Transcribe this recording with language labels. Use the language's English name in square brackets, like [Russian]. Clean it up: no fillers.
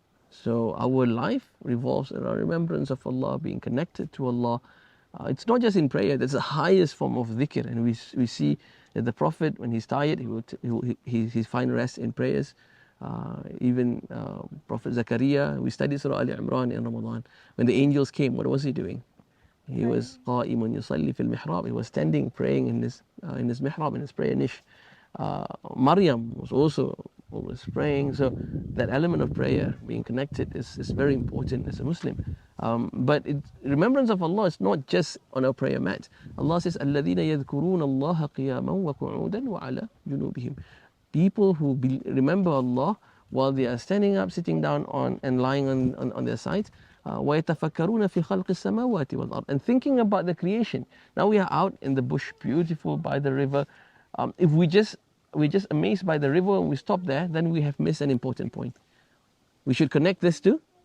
[English] So our life revolves around remembrance of Allah, being connected to Allah. It's not just in prayer, that's the highest form of dhikr. And we see that the Prophet, when he's tired, he find rest in prayers. Even Prophet Zakaria, we studied Surah Ali Imran in Ramadan. When the angels came, what was he doing? He was [Arabic] قائم يصلي في المحراب. [English] He was standing praying in his mihrab, in his prayer niche. Maryam was also always praying. So that element of prayer, being connected, is very important as a Muslim. But remembrance of Allah is not just on our prayer mat. Allah says, [Arabic] الَّذِينَ يَذْكُرُونَ اللَّهَ قِيَامًا وَقُعُودًا وَعَلَى جُنُوبِهِم. [English] People who remember Allah while they are standing up, sitting down and lying on their sides. [Arabic] وَيَتَفَكَّرُونَ فِي خَلْقِ السَّمَاوَاتِ وَالْأَرْضِ. [English] And thinking about the creation. Now we are out in the bush, beautiful by the river. If we're just amazed by the river and we stop there, then we have missed an important point. We should connect this to